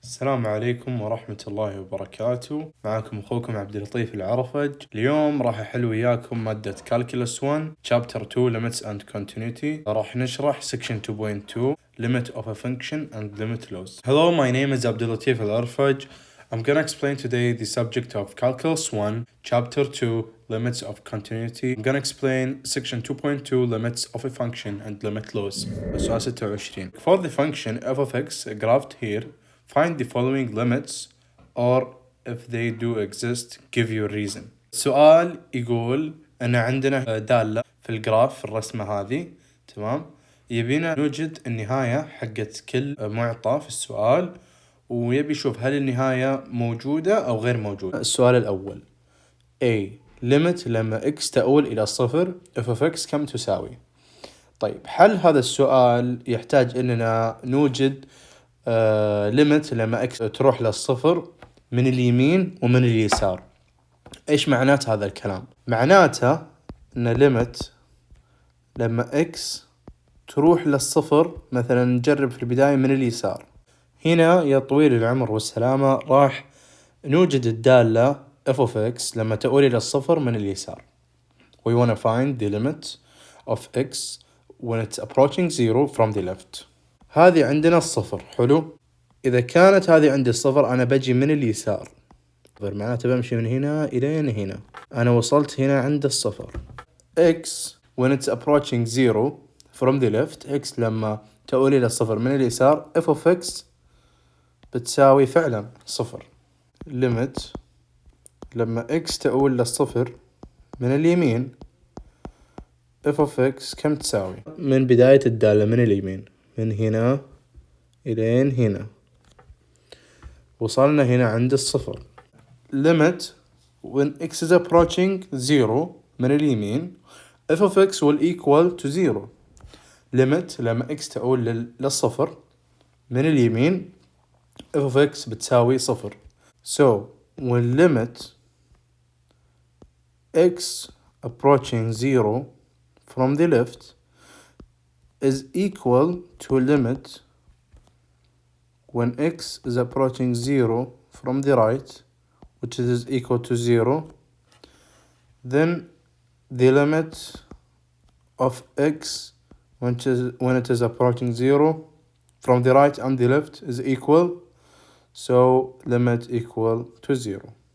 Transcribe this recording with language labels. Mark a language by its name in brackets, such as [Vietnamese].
[Arabic] السلام عليكم ورحمة الله وبركاته. معكم أخوكم عبد اللطيف العرفج. اليوم راح أحل وياكم مادة Calculus 1 Chapter 2 Limits and Continuity. راح نشرح Section 2.2 Limit of a Function and Limit Laws. [English] Hello, my name is Abdul Latif Al-Arfaj. I'm gonna explain today the subject of Calculus 1 Chapter 2 Limits of Continuity. I'm gonna explain Section 2.2 Limits of a Function and Limit Laws. [Arabic] السؤال 26. [English] For the function f of x graphed here, find the following limits, or if they do exist, give your reason. [Arabic] السؤال يقول أن عندنا دالة في الجراف في الرسمة هذه، تمام؟ يبينا نوجد النهاية حقت كل معطى في السؤال، ويبي يشوف هل النهاية موجودة أو غير موجودة. السؤال الأول A limit لما x تؤول إلى صفر f of x كم تساوي؟ طيب، هل هذا السؤال يحتاج إننا نوجد limit لما x تروح للصفر من اليمين ومن اليسار؟ إيش معنات هذا الكلام؟ معناته إن limit لما x تروح للصفر، مثلا نجرب في البداية من اليسار. هنا يا طويل العمر والسلامة راح نوجد الدالة f of x لما تؤول إلى الصفر من اليسار. [English] We want to find the limit of x when it's approaching zero from the left. [Arabic] هذه عندنا الصفر، حلو. إذا كانت هذه عندي الصفر، أنا بجي من اليسار، معناته بمشي من هنا إلى هنا. أنا وصلت هنا عند الصفر. [English] x when it's approaching zero from the left، [Arabic] x لما تؤول إلى الصفر من اليسار، f of x بتساوي فعلا صفر. limit لما x تؤول للصفر من اليمين، f of x كم تساوي؟ من بداية الدالة من اليمين، من هنا إلى هنا، وصلنا هنا عند الصفر. [English] limit when x is approaching zero [Arabic] من اليمين، [English] f of x will equal to zero. [Arabic] limit لما x تؤول للصفر من اليمين، f of x بتساوي صفر. [English] So when limit x approaching zero from the left is equal to limit when x is approaching zero from the right, which is equal to zero, then the limit of x when it is approaching zero from the right and the left is equal, so limit equal to zero.